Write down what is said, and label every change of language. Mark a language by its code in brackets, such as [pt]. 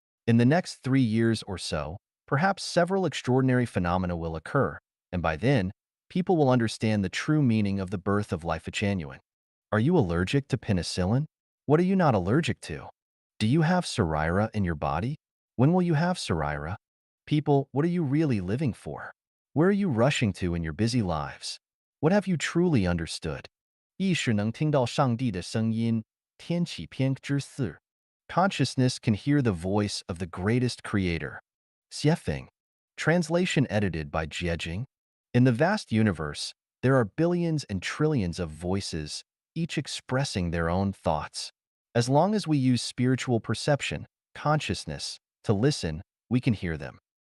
[en] In the next 3 years or so, perhaps several extraordinary phenomena will occur, and by then, people will understand the true meaning of the birth of Life-Chanuan. Are you allergic to penicillin? What are you not allergic to? Do you have Saraira in your body? When will you have Saraira? People, what are you really living for? Where are you rushing to in your busy lives? What have you truly understood? [zh] 意识能听到上帝的声音，天启篇之4. [en] Consciousness can hear the voice of the greatest creator. Xiefeng. Translation edited by Jiejing. In the vast universe, there are billions and trillions of voices, each expressing their own thoughts. As long as we use spiritual perception, consciousness, to listen, we can hear them.